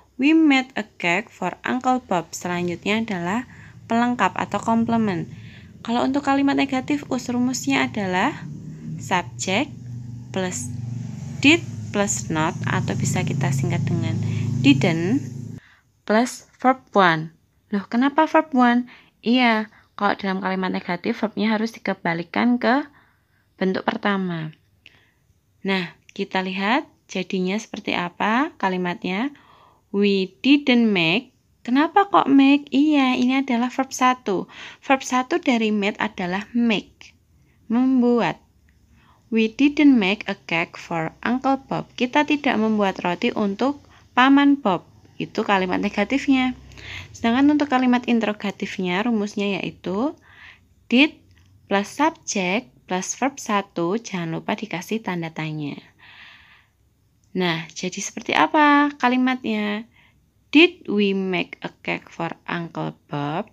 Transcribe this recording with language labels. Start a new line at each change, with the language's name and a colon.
English: We made a cake for Uncle Bob.
Indonesian: Selanjutnya adalah pelengkap atau komplement. Kalau untuk kalimat negatif, rumusnya adalah subjek plus did plus not, atau bisa kita singkat dengan didn't, plus verb 1. Loh, kenapa verb 1? Iya, kalau dalam kalimat negatif, verbnya harus dikembalikan ke bentuk pertama. Nah, kita lihat jadinya seperti apa kalimatnya.
English: We didn't make.
Indonesian: Kenapa kok make? Iya, ini adalah verb 1. Verb 1 dari made adalah make, membuat.
English: We didn't make a cake for Uncle Bob.
Indonesian: Kita tidak membuat roti untuk Paman Bob. Itu kalimat negatifnya. Sedangkan untuk kalimat interrogatifnya, rumusnya yaitu did plus subject plus verb 1, jangan lupa dikasih tanda tanya. Nah, jadi seperti apa kalimatnya?
English: Did we make a cake for Uncle Bob?